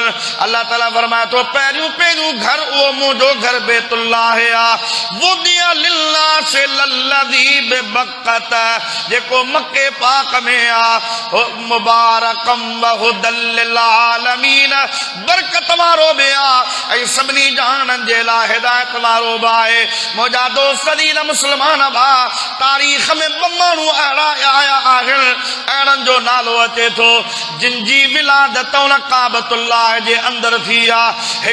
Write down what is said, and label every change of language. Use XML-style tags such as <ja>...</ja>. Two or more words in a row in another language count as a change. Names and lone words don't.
<sd>अल्लाह ताला फरमाए तो पहिरियों पहिरियों घर उहो मुंहिंजो घर बैतुल्लाह आहे</sd> <ar>وضع للناس للذي ببكة</ar> <sd>जेको मके पाक में आहे</sd> <ar>مباركا وهدى للعالمين</ar> <sd>बरकत वारो बि आहे ऐं सभिनी जहाननि जे लाइ हिदायत वारो बि आहे। मुंहिंजा दोस्त दीन मुस्लमान भाउ तारीख़ में ॿ माण्हू अहिड़ा आया आहिनि अहिड़नि जो नालो अचे थो जिन जी विलादत उन काबतुल्लाह जे अंदरि थी आहे।</sd>